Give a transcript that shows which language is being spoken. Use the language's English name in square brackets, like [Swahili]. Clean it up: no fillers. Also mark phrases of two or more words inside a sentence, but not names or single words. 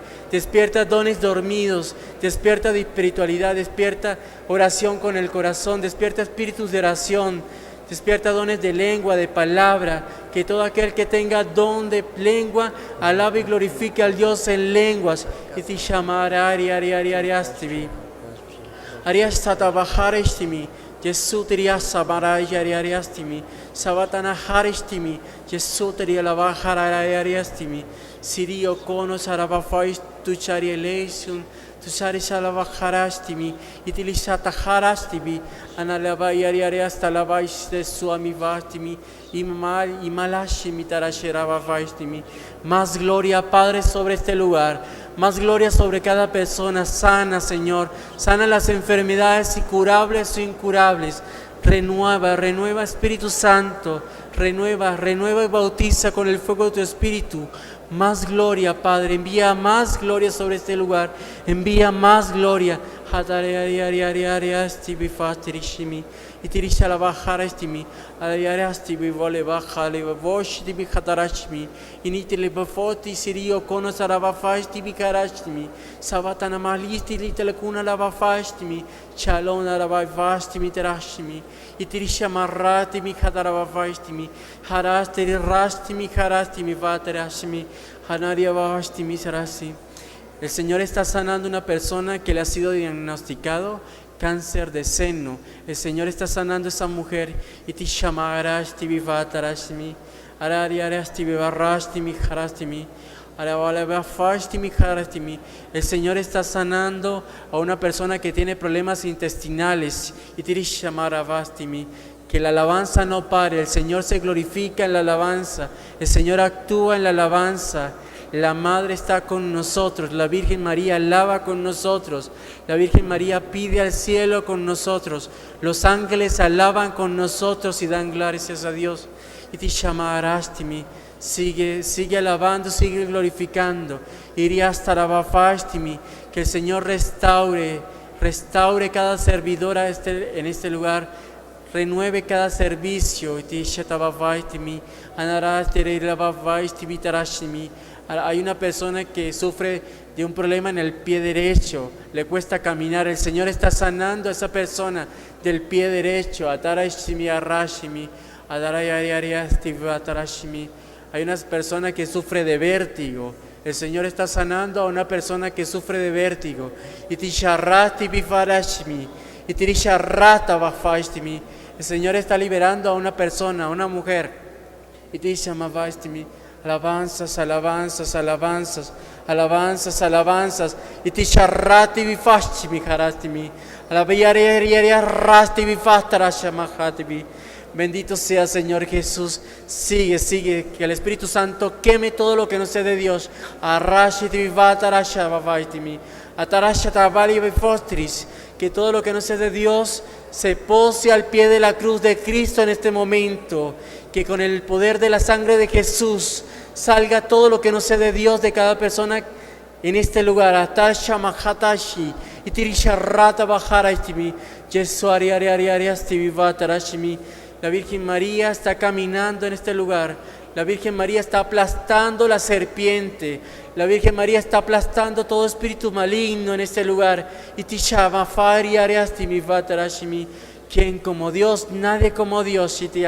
[Spanish] Despierta dones dormidos, despierta de espiritualidad, despierta oración con el corazón, despierta espíritus de oración, despierta dones de lengua, de palabra. Que todo aquel que tenga don de lengua alabe y glorifique al Dios en lenguas. Y te llamará ariastivi. Ariastatabajarestimi. Jesús teria sabarayariastimi. Sabatana haristimi. Jesús teria lavajariastimi. Sirio conos arabafais tu charieleison. Tu saris alabajarastimi. Itilisata harastimi. Analabayariasta lavais de su amivastimi. Imalashimi tarasherabavaistimi. Más gloria, Padre, sobre este lugar. Más gloria sobre cada persona. Sana, Señor. Sana las enfermedades, y curables o incurables. Renueva, renueva, Espíritu Santo. Renueva, renueva y bautiza con el fuego de tu Espíritu. Más gloria, Padre. Envía más gloria sobre este lugar. Envía más gloria. Itirisha la bajara estimi, alayarasti vole bajale vosh di bihatarashmi, initile befoti sirio konos arabafasti bikarashmi, sabatana malisti litelekuna lavafastimi, chalon arabafastimi terashmi, itirisha marrati bihatarabafastimi, harastiri rastimi harastimi vaterashmi, hanaria vastimi sarasi. El Señor está sanando a una persona que le ha sido diagnosticado cáncer de seno. El Señor está sanando a esa mujer. Y te llamarás, te vivatarashmi, arariarasti vivarastimi, harastimi, arabalabafastimi, harastimi. El Señor está sanando a una persona que tiene problemas intestinales. Y te llamarabastimi. Que la alabanza no pare. El Señor se glorifica en la alabanza. El Señor actúa en la alabanza. La Madre está con nosotros, la Virgen María alaba con nosotros, la Virgen María pide al cielo con nosotros, los ángeles alaban con nosotros y dan gracias a Dios. Y te llamarastimi, sigue alabando, sigue glorificando. Irías tarabafastimi, que el Señor restaure cada servidora en este lugar, renueve cada servicio. Y te llamarastimi, anarastiri lavavaistimi tarashimi. Hay una persona que sufre de un problema en el pie derecho, le cuesta caminar. El Señor está sanando a esa persona del pie derecho. Hay una persona que sufre de vértigo. El Señor está sanando a una persona que sufre de vértigo. El Señor está liberando a una persona, a una mujer. Alabanzas, alabanzas, alabanzas, alabanzas, alabanzas. Y te charrati vifastimi harastimi. Alabayarasti vifatarashamahatibi. Bendito sea, Señor Jesús. Sigue, que el Espíritu Santo queme todo lo que no sea de Dios. Arrashiti vifatarashamavaitimi. Atarashatabali vifostris. Que todo lo que no sea de Dios se pose al pie de la cruz de Cristo en este momento. Que con el poder de la sangre de Jesús salga todo lo que no sea de Dios de cada persona en este lugar. Atasha mahatashi, itirisha rata bajaraistimi, yesuari ariariariasti vivatarashimi. La Virgen María está caminando en este lugar. La Virgen María está aplastando la serpiente. La Virgen María está aplastando todo espíritu maligno en este lugar. Y te llama, Fari Ariastimi, Vatarashimi. ¿Quién como Dios? Nadie como Dios.